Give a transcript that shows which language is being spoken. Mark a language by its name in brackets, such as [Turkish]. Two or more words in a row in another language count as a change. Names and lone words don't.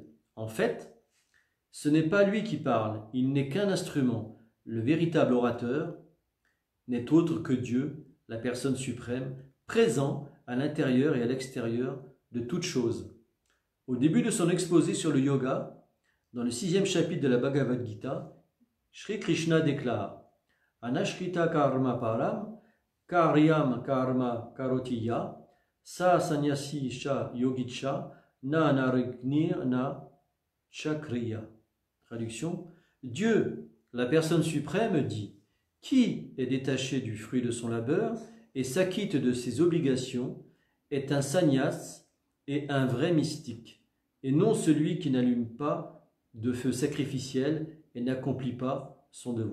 [French] En fait, ce n'est pas lui qui parle, il n'est qu'un instrument. Le véritable orateur n'est autre que Dieu, la personne suprême, présent à l'intérieur et à l'extérieur de toute chose. Au début de son exposé sur le yoga, dans le 6e chapitre de la Bhagavad Gita, Shri Krishna déclare « [Sanskrit] Anashrita karma param, karyam karma karotiya, sa sanyasi sha yogicha, na narignir na chakriya ». [French] Traduction: Dieu, la personne suprême, dit « Qui est détaché du fruit de son labeur et s'acquitte de ses obligations est un sannyas et un vrai mystique, et non celui qui n'allume pas de feu sacrificiel et n'accomplit pas son devoir.